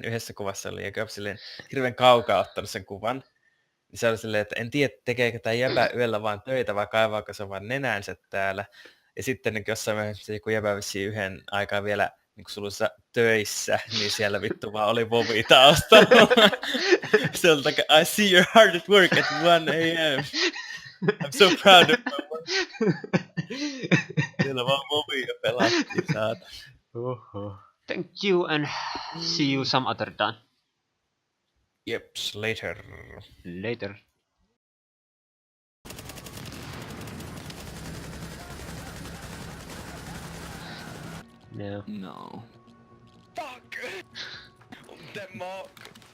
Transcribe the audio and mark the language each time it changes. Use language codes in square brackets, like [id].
[fi] Yhdessä kuvassa oli Jakob silleen hirveän kaukaa ottanut sen kuvan. Niin se oli silleen, että en tiedä tekeekö tää jäbä yöllä vaan töitä vai kaivaako se vaan nenänsä täällä. Ja sitten niin jossain vaiheessa joku jäbä vissiin yhden aikaa vielä niin sulussa töissä, niin siellä vittu vaan oli Vovi taustalla. Se oli [en] like, I see you're hard at work at 1 AM. I'm so proud of my work. [fi] Siellä vaan Vovi ja pelattiin, saata. [en] Thank you and see you some other time. Jeps, later. Later. No. No. Fuck! Denmark!